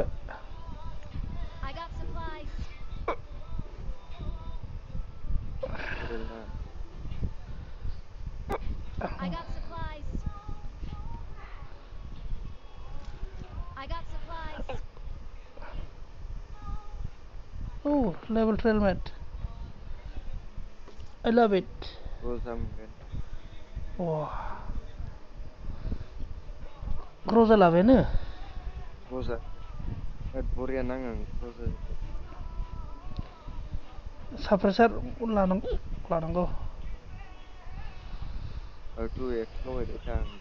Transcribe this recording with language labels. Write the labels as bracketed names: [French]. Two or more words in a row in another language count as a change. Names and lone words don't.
[English] I got supplies. I got supplies. I got supplies. Oh, level 12 mat. I love it. [Bodo] रजा मोनगोन Wow. Groza लाबायानो रजा बरिया नाङो रजा साप्रेसार लानांगौ 2x लगायबाय था आं